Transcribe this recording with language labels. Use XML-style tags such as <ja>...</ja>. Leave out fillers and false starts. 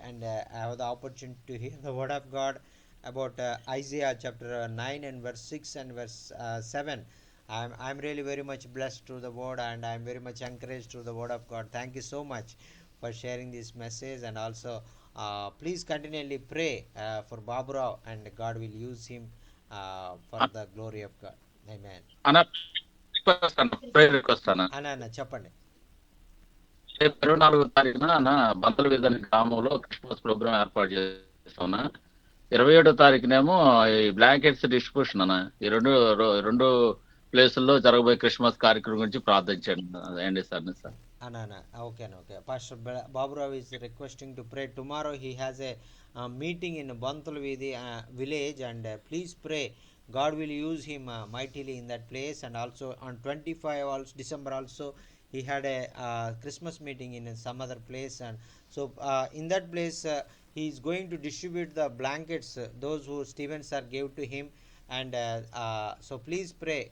<en>And I have the opportunity to hear the word of God about Isaiah chapter 9 and verse 6 and verse 7. I'm really very much blessed through the word, and I'm very much encouraged through the word of God. Thank you so much for sharing this message, and also please continually pray for Baburao, and God will use him for the glory of God. Amen.</en> <te>అన్న request అన్న prayer request అన్న అన్న చెప్పండి. రేపు 24వ తారీఖున అన్న బంతల వీధి గ్రామంలో క్రిస్మస్ ప్రోగ్రామ్ ఏర్పాటు చేస్తున్నా. 27వ తారీఖునేమో ఈ బ్లాంకెట్స్ డిస్ట్రిబ్యూషన్ అన్న. ఈ రెండు ప్లేసుల్లో జరగబోయే క్రిస్మస్ కార్యక్రమం గురించి ప్రార్థించండి sir.</te> <en>Anna, okay. Pastor Baburao is requesting to pray. Tomorrow he has a meeting in Bantulvidi village, and please pray. God will use him mightily in that place. And also on 25 December also he had a Christmas meeting in some other place, and so in that place he is going to distribute the blankets, those who Stevens are gave to him, and so please pray.</en>